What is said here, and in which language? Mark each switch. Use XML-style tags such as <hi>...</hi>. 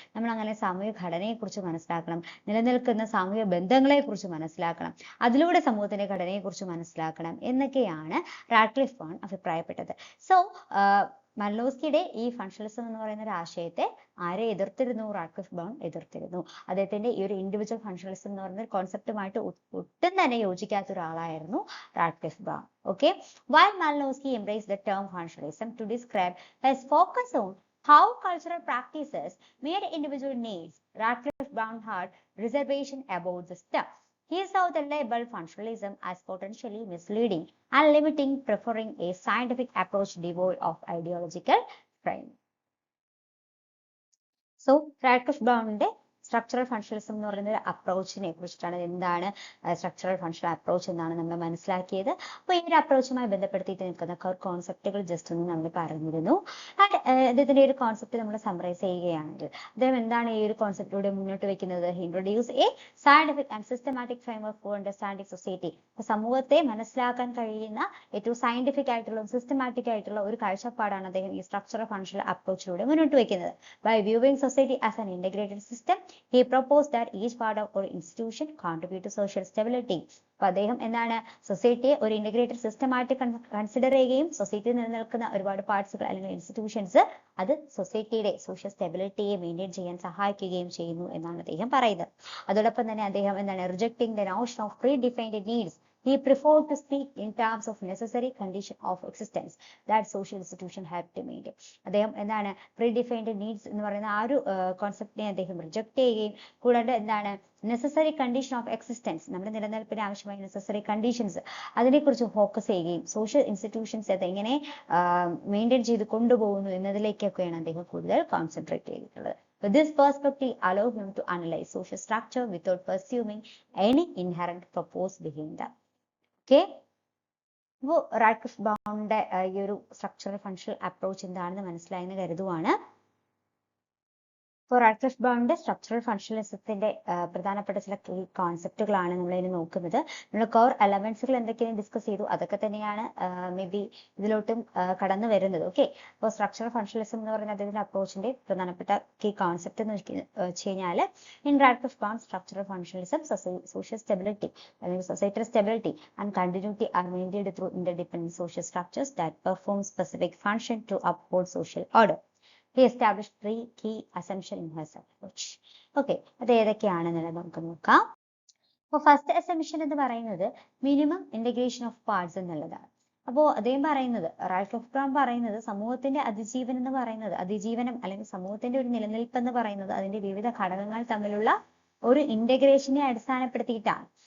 <ml>നമ്മൾ അങ്ങനെ സാമൂഹിക ഘടനയെക്കുറിച്ച് മനസ്സിലാക്കണം, നിലനിൽക്കുന്ന സാമൂഹിക ബന്ധങ്ങളെക്കുറിച്ച് മനസ്സിലാക്കണം, അതിലൂടെ സമൂഹത്തിന്റെ ഘടനയെക്കുറിച്ച് മനസ്സിലാക്കണം എന്നൊക്കെയാണ് റാഡ്ക്ലിഫ് ബ്രൗൺ അഭിപ്രായപ്പെട്ടത്. സോ മല്ലോസ്കിയുടെ ഈ ഫങ്ഷണലിസം എന്ന് പറയുന്ന ഒരു ആശയത്തെ ആരെ എതിർത്തിരുന്നു? Radcliffe brown എതിർത്തിരുന്നു. അദ്ദേഹത്തിന്റെ ഈ ഒരു ഇൻഡിവിജ്വൽ ഫങ്ഷണലിസം എന്ന് പറയുന്ന കോൺസെപ്റ്റുമായിട്ട് ഒട്ടും തന്നെ യോജിക്കാത്ത ഒരാളായിരുന്നു Radcliffe brown.</ml> <en>Okay, while Malinowski embraced the term functionalism to describe his focus on how cultural practices made individual needs, Radcliffe Brown had reservation about this term. He saw the label functionalism as potentially misleading and limiting, preferring a scientific approach devoid of ideological frame.</en> <ml>So, Radcliffe Brown structural functionalism എന്ന് പറയുന്ന ഒരു അപ്രോച്ചിനെ കുറിച്ചിട്ടാണ്. എന്താണ് structural functional approach എന്നാണ് നമ്മൾ മനസ്സിലാക്കിയത്. അപ്പോൾ ഈ ഒരു അപ്രോച്ചുമായി ബന്ധപ്പെടുത്തിയിട്ട് നിൽക്കുന്ന കോൺസെപ്റ്റുകൾ ജസ്റ്റ് ഒന്ന് നമ്മൾ പറഞ്ഞിരുന്നു. ആൻഡ് അദ്ദേഹത്തിന്റെ ഒരു കോൺസെപ്റ്റ് നമ്മൾ സമ്മറൈസ് ചെയ്യുകയാണെങ്കിൽ അദ്ദേഹം എന്താണ് ഈ ഒരു കോൺസെപ്റ്റിലൂടെ മുന്നോട്ട് വെക്കുന്നത്?</ml> <en>Introduce a scientific and systematic framework for understanding society.</en> <ml>സമൂഹത്തെ മനസ്സിലാക്കാൻ കഴിയുന്ന ഏറ്റവും സയന്റിഫിക് ആയിട്ടുള്ള സിസ്റ്റമാറ്റിക് ആയിട്ടുള്ള ഒരു കാഴ്ചപ്പാടാണ് അദ്ദേഹം ഈ സ്ട്രക്ചറൽ ഫങ്ഷണൽ അപ്രോച്ചിലൂടെ മുന്നോട്ട് വെക്കുന്നത്.</ml> <en>By viewing society as an integrated system, he proposed that each part of or institution contribute to social stability.</en> <ml>അപ്പോൾ അദ്ദേഹം എന്താണ് സൊസൈറ്റിയെ ഒരു ഇന്റഗ്രേറ്റഡ് സിസ്റ്റമായിട്ട് കൺസിഡർ ചെയ്യുകയും സൊസൈറ്റിയിൽ നിലനിൽക്കുന്ന ഒരുപാട് പാർട്സുകൾ അല്ലെങ്കിൽ ഇൻസ്റ്റിറ്റ്യൂഷൻസ് അത് സൊസൈറ്റിയുടെ സോഷ്യൽ സ്റ്റെബിലിറ്റിയെ മെയിൻറ്റെയിൻ ചെയ്യാൻ സഹായിക്കുകയും ചെയ്യുന്നു എന്നാണ് അദ്ദേഹം പറയുന്നത്. അതോടൊപ്പം തന്നെ അദ്ദേഹം എന്താണ്</ml> <en>Rejecting the notion of predefined needs. He preferred to speak in terms of necessary condition of existence that social institution have to maintain.</en> <ml>അദ്ദേഹം എന്താണ് പ്രീഡിഫൈൻഡ് നീഡ്സ് എന്ന് പറയുന്ന ആ ഒരു കോൺസെപ്റ്റിനെ അദ്ദേഹം റിജക്ട് ചെയ്യുകയും കൂടാതെ എന്താണ്</ml> <en>necessary condition of existence,</en> <ml>നമ്മുടെ നിലനിൽപ്പിന് ആവശ്യമായ നെസസറി കണ്ടീഷൻസ് അതിനെക്കുറിച്ച് ഫോക്കസ് ചെയ്യുകയും സോഷ്യൽ ഇൻസ്റ്റിറ്റ്യൂഷൻസ് അത് എങ്ങനെ മെയിൻറ്റെയിൻ ചെയ്ത് കൊണ്ടുപോകുന്നു എന്നതിലേക്കൊക്കെയാണ് അദ്ദേഹം കൂടുതൽ കോൺസെൻട്രേറ്റ് ചെയ്തിട്ടുള്ളത്.</ml> <en>But this perspective allowed him to analyze social structure without pursuing any inherent purpose behind them.</en> <ml>Okay, അപ്പോൾ റാഡ്ക്ലിഫ് ബ്രൗണിന്റെ ഈ ഒരു സ്ട്രക്ചറൽ ഫങ്ഷണൽ അപ്രോച്ച് എന്താണെന്ന് മനസ്സിലായെന്ന് കരുതുവാണ്. അപ്പോൾ റാഡ്ക്ലിഫ് ബ്രൗണിന്റെ സ്ട്രക്ചറൽ ഫങ്ഷണലിസത്തിന്റെ പ്രധാനപ്പെട്ട ചില കോൺസെപ്റ്റുകളാണ് നമ്മൾ ഇനി നോക്കുന്നത്. നമ്മൾ കോർ എലമെന്റ്സുകൾ എന്തൊക്കെയാണ് ഡിസ്കസ് ചെയ്തു, അതൊക്കെ തന്നെയാണ് മേ ബി ഇതിലോട്ടും കടന്നു വരുന്നത്. ഓക്കെ, അപ്പോൾ സ്ട്രക്ചറൽ ഫങ്ഷണലിസം എന്ന് പറയുന്ന അദ്ദേഹത്തിന്റെ അപ്രോച്ചിന്റെ പ്രധാനപ്പെട്ട കീ കോൺസെപ്റ്റ് എന്ന് വെച്ച് കഴിഞ്ഞാൽ</ml> <en>In Radcliffe Brown structural functionalism social stability അല്ലെങ്കിൽ societal stability and continuity are maintained through interdependent social structures that perform specific function to uphold social order. He established 3 key assumptions in his approach.</en> <ml>Okay, അത് ഏതൊക്കെയാണെന്നുള്ളത് നമുക്ക് നോക്കാം. അപ്പോൾ first assumption എന്ന് പറയുന്നത്</ml> <en>minimum integration of parts</en> <ml>എന്നുള്ളതാണ്. അപ്പോൾ അദ്ദേഹം പറയുന്നത്, റാഡ്ക്ലിഫ് ബ്രൗൺ പറയുന്നത് സമൂഹത്തിന്റെ അതിജീവനം അല്ലെങ്കിൽ സമൂഹത്തിന്റെ ഒരു നിലനിൽപ്പ് എന്ന് പറയുന്നത് അതിന്റെ വിവിധ ഘടകങ്ങൾ തമ്മിലുള്ള ഒരു ഇന്റഗ്രേഷനെ അടിസ്ഥാനപ്പെടുത്തിയിട്ടാണ്.</ml>